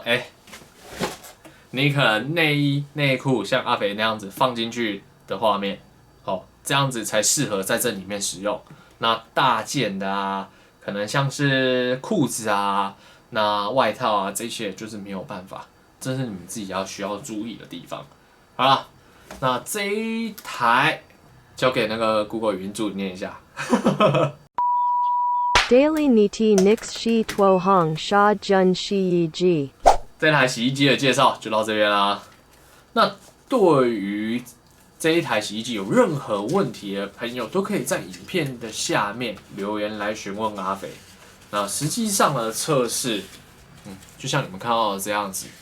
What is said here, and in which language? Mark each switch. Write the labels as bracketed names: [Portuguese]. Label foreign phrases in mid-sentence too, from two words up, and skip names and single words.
[Chinese] 你可能内衣内裤像阿肥那样子放进去的画面，这样子才适合在这里面使用。那大件的啊，可能像是裤子啊、那外套啊这些，就是没有办法，这是你们自己需要注意的地方。好了，那这一台交给那个 Google 语音助理念一下。 Daily Niti Nix Shi Tuo Hong Sha Jun Shi Yi Ji。这台洗衣机的介绍就到这边啦。那对于这一台洗衣机有任何问题的朋友，都可以在影片的下面留言来询问阿肥。那实际上的测试，就像你们看到的这样子。